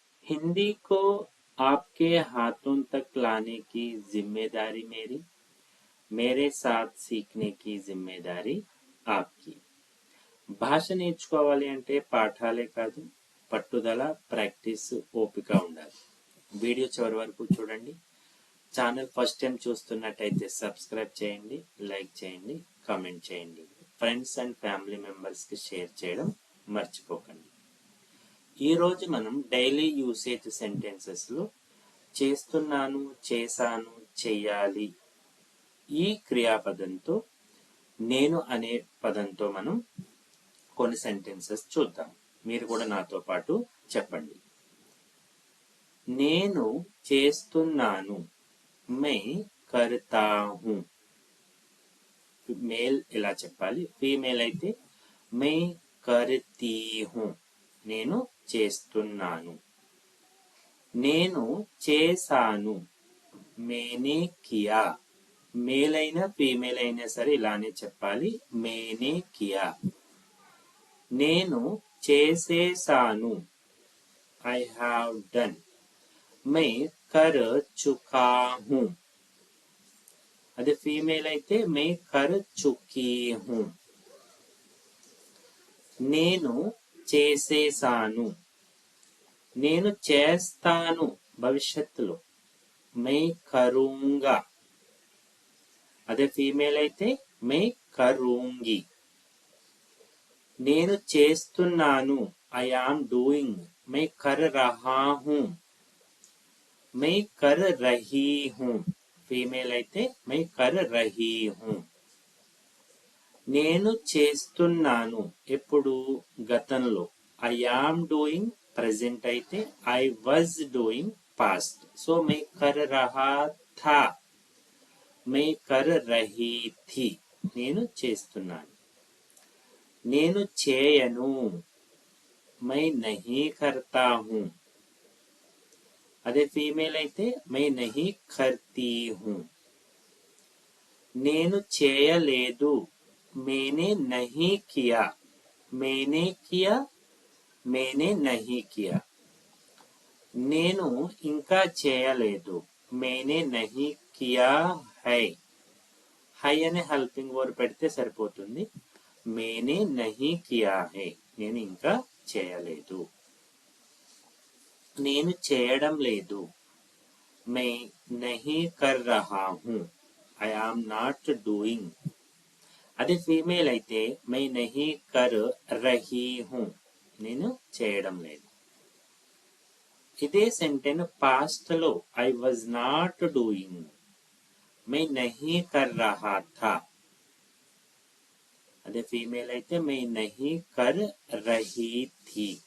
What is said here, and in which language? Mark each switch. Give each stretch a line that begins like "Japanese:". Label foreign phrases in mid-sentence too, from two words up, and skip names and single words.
Hindi: हिंदी को आपके हाथों तक लाने की जिम्मेदारी मेरी, मेरे साथ सीखने की जिम्मेदारी आपकी.
Telugu: భాష నేర్చుకోవాలి అంటే పాఠాలే కాదు, పట్టుదల, ప్రాక్టీస్, ఓపిక ఉండాలి. వీడియో చివరి వరకు చూడండి. ఛానల్
English: first time
Telugu: చూస్తున్నట్టయితే సబ్స్క్రైబ్ చేయండి, లైక్ చేయండి, కామెంట్ చేయండి.
English: friends and family members
Telugu: షేర్ చేయడం మర్చిపోకండి. ఈరోజు మనం
English: daily usage sentences
Telugu: చేస్తున్నాను, చేశాను, చెయ్యాలి ఈ క్రియాపదంతో, నేను అనే పదంతో మనం కొన్ని సెంటెన్సెస్ చూద్దాం. మీరు కూడా నాతో పాటు చెప్పండి. నేను చేస్తున్నాను,
Hindi: मैं करता हूँ.
Telugu: మేల్ ఇలా చెప్పాలి, ఫీమేల్ అయితే
Hindi: मैं करती हूँ.
Telugu: నేను చేస్తున్నాను. నేను చేశాను,
Hindi: मैंने किया.
Telugu: మేల్ అయినా ఫీమేల్ అయినా సరే ఇలానే చెప్పాలి,
Hindi: मैंने किया.
Telugu: నేను చేసేసాను,
English: I have done.
Hindi: मैं कर चुका हूँ.
Telugu: అదే ఫీమేల్ అయితే
Hindi: मैं कर चुकी हूँ.
Telugu: నేను చేసేసాను, నేను చేస్తాను భవిష్యత్తులో,
Hindi: मैं करूँगा.
Telugu: అదే ఫీమేల్ అయితే
Hindi: मैं करूँगी.
Telugu: నేను చేస్తున్నాను,
English: I am doing,
Hindi: मैं कर रहा हूँ, मैं कर रही हूँ.
Telugu: ఫీమేల్ అయితే
Hindi: मैं कर रही हूँ.
Telugu: నేను చేస్తున్నాను ఎప్పుడు, గతంలో,
English: I am doing. ప్రెజెంట్ అయితే I was doing past.
Hindi: సో मैं कर रहा था, मैं कर रही थी.
Telugu: నేను చేస్తున్నాను. నేను చేయను,
Hindi: मैं नहीं करता हूँ.
Telugu: అదే ఫీమేల్ అయితే
Hindi: मैं नहीं करती हूँ.
Telugu: నేను చేయలేదు,
Hindi: मैंने नहीं किया. मैंने किया, मैंने नहीं किया.
Telugu: నేను ఇంకా చేయలేదు,
Hindi: मैंने नहीं किया है.
Telugu: హై అనే
English: helping verb
Telugu: పెడితే సరిపోతుంది.
Hindi: मैंने नहीं किया है,
Telugu: నేను ఇంకా చేయలేదు. నేను చేయడం లేదు,
Hindi: मैं नहीं कर रहा हूँ,
English: I am not doing.
Telugu: అదే ఫీమేల్ అయితే
Hindi: मैं नहीं कर रही हूँ,
Telugu: నేను చేయడం లేదు. ఇదే సెంటెన్స్ పాస్ట్ లో
English: I was not doing,
Hindi: मैं नहीं कर रहा था.
Telugu: అదే ఫీమేల్ అయితే
Hindi: मैं नहीं कर रही थी.